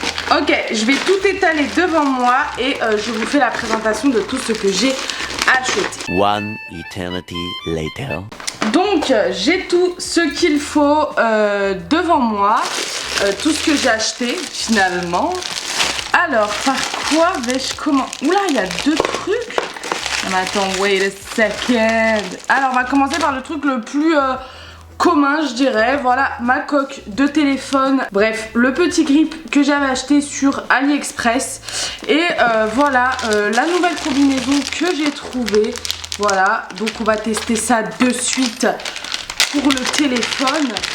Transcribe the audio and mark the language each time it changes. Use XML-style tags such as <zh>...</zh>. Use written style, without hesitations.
<fr>Ok, je vais tout étaler devant moi et je vous fais la présentation de tout ce que j'ai acheté.</fr> <en>One eternity later.</en> <fr>Donc, j'ai tout ce qu'il faut devant moi, tout ce que j'ai acheté finalement. Alors, par quoi vais-je commencer? Oula, il y a deux trucs. Mais attends,</fr> <en>wait a second.</en> <fr>Alors, on va commencer par le truc le plus... commun je dirais, voilà ma coque de téléphone, bref le petit grip que j'avais acheté sur AliExpress et voilà la nouvelle combinaison que j'ai trouvée, voilà donc on va tester ça de suite pour le téléphone.</fr>